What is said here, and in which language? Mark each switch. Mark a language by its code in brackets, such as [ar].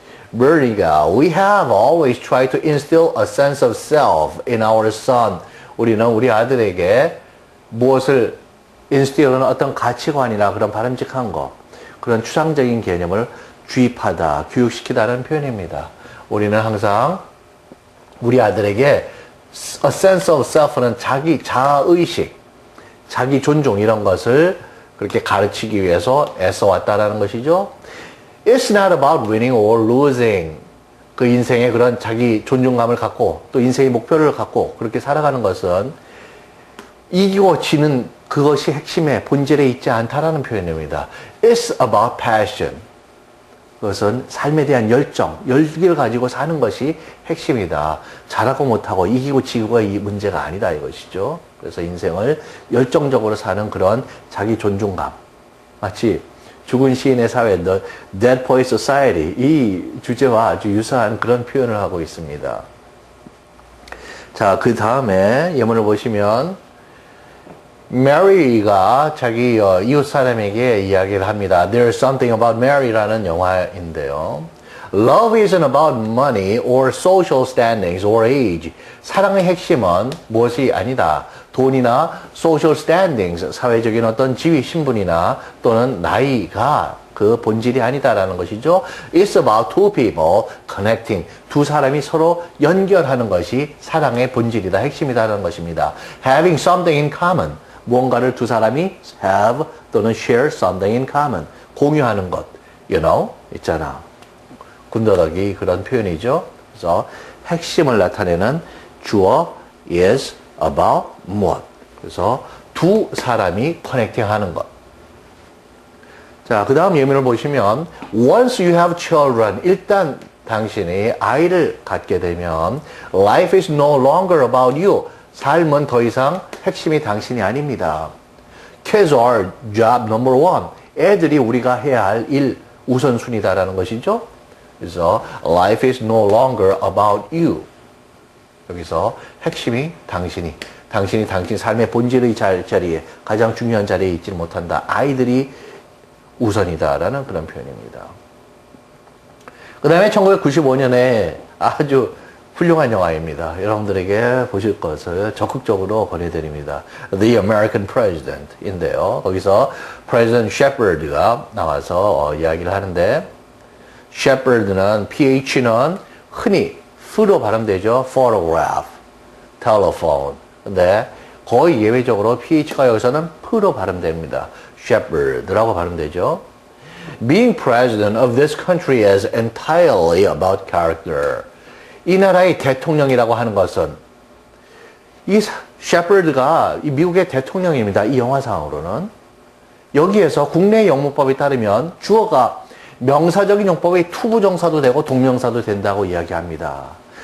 [en] Bernie가 We have always tried to instill a sense of self in our son. [ko] 우리는 우리 아들에게 무엇을 instill는 어떤 가치관이나 그런 바람직한 것, 그런 추상적인 개념을 주입하다, 교육시키다는 표현입니다. 우리는 항상 우리 아들에게 a sense of self는 자아의식, 자기 존중 이런 것을 그렇게 가르치기 위해서 애써왔다라는 것이죠. [en] It's not about winning or losing. [ko] 그 인생의 그런 자기 존중감을 갖고 또 인생의 목표를 갖고 그렇게 살아가는 것은 이기고 지는 그것이 핵심의 본질에 있지 않다라는 표현입니다. [en] It's about passion. [ko] 그것은 삶에 대한 열기를 가지고 사는 것이 핵심이다. 잘하고 못하고 이기고 지고가 이 문제가 아니다 이것이죠. 그래서 인생을 열정적으로 사는 그런 자기 존중감. 마치 죽은 시인의 사회, The Dead Poets Society, 이 주제와 아주 유사한 그런 표현을 하고 있습니다. 자, 그 다음에 예문을 보시면 Mary가 자기 이웃 사람에게 이야기를 합니다. There's something about Mary라는 영화인데요. [en] Love isn't about money or social standings or age. [ko] 사랑의 핵심은 무엇이 아니다. 돈이나 social standings, 사회적인 어떤 지위, 신분이나 또는 나이가 그 본질이 아니다라는 것이죠. [en] It's about two people connecting. [ko] 두 사람이 서로 연결하는 것이 사랑의 본질이다, 핵심이다라는 것입니다. [en] Having something in common. [ko] 무언가를 두 사람이 [en] have 또는 share something in common. [ko] 공유하는 것. [en] You know? [ko] 있잖아. 군더더기 그런 표현이죠. 그래서 핵심을 나타내는 주어 is about 무엇. 그래서 두 사람이 커넥팅 하는 것. 자, 그 다음 예문을 보시면 [en] Once you have children, [ko] 일단 당신이 아이를 갖게 되면 [en] Life is no longer about you. [ko] 삶은 더 이상 핵심이 당신이 아닙니다. [en] Kids are job number one. [ko] 애들이 우리가 해야 할 일 우선순위다라는 것이죠. [en] 그래서 Life is no longer about you. [ko] 여기서 핵심이 당신이 당신 삶의 본질의 자리에 가장 중요한 자리에 있지 못한다. 아이들이 우선이다라는 그런 표현입니다. 그 다음에 1995년에 아주 훌륭한 영화입니다. 여러분들에게 보실 것을 적극적으로 권해드립니다. The American President인데요. 거기서 President Shepard가 나와서 이야기를 하는데 Shepard는 PH는 흔히 F로 발음되죠. [en] Photograph, Telephone. [ko] 근데 거의 예외적으로 PH가 여기서는 P로 발음됩니다. Shepard라고 발음되죠. [en] Being president of this country is entirely about character. [ko] 이 나라의 대통령이라고 하는 것은 이 셰퍼드가 이 미국의 대통령입니다. 이 영화상으로는. 여기에서 국내 영문법에 따르면 주어가 명사적인 용법의 투부정사도 되고 동명사도 된다고 이야기합니다.